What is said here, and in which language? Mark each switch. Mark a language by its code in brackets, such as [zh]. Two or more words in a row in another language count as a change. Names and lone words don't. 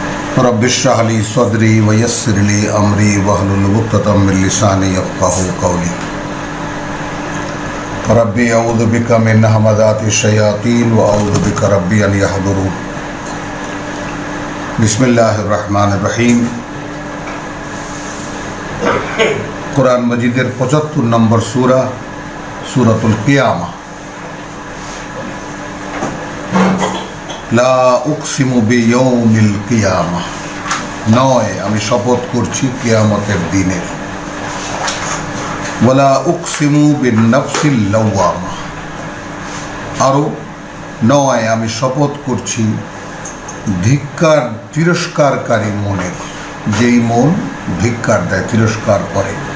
[ar] رب اشرح لي صدري ويسر لي أمري واحلل عقدة من لساني يفقهوا قولي. رب أعوذ بك من همزات الشياطين و أعوذ بك رب أن يحضرون. بسم الله الرحمن الرحيم. [bn] কুরআন মজীদের 75 নম্বর সূরা সূরাতুল কিয়ামা। [ar] لا أقسم بيوم القيامة, [bn] नয় আমি শপথ করছি কিয়ামতের দিনের। [ar] ولا أقسم بالنفس اللوامة, [bn] আরও নয় আমি শপথ করছি ধিক্কার তিরস্কারকারী মনের, যেই মন ধিক্কার দেয়, তিরস্কার করে।